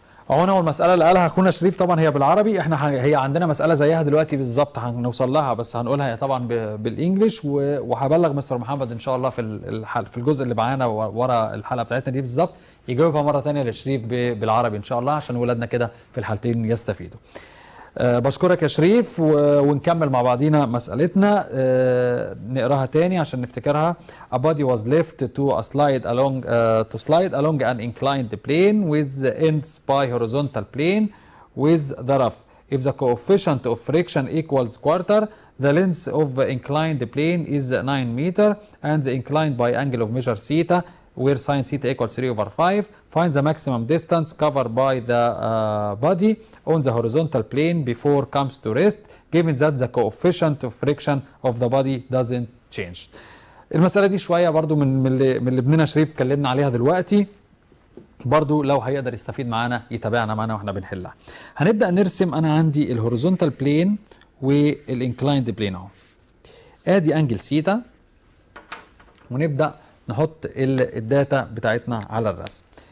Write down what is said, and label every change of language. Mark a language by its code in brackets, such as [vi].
[ar] هنا والمسألة اللي قالها أخونا شريف طبعا هي بالعربي. احنا هي عندنا مسألة زيها دلوقتي بالظبط هنوصل لها بس هنقولها طبعا بالإنجلش وهبلغ مستر محمد إن شاء الله في الجزء اللي معانا ورا الحلقة بتاعتنا دي بالظبط يجاوبها مرة ثانية لشريف بالعربي إن شاء الله عشان ولادنا كده في الحالتين يستفيدوا. بشكرك يا شريف ونكمل مع بعضينا مسألتنا. نقراها تاني عشان نفتكرها. [en] A body was left to slide along an inclined plane with ends by horizontal plane with the rough. If the coefficient of friction equals quarter, the length of the inclined plane is 9 meter and the inclined by angle of measure theta where sine theta equals 3 over 5. Find the maximum distance covered by the body on the horizontal plane before comes to rest, given that the coefficient of friction of the body doesn't change. [ar] المسألة دي شوية برضو من اللي ابننا شريف اتكلمنا عليها دلوقتي. برضو لو هيقدر يستفيد معانا يتابعنا معانا واحنا بنحلها. هنبدأ نرسم. أنا عندي الهوريزونتال بلين والانكلايند بلين اهو. ادي انجل ثيتا ونبدأ نحط الداتا بتاعتنا على الرسم.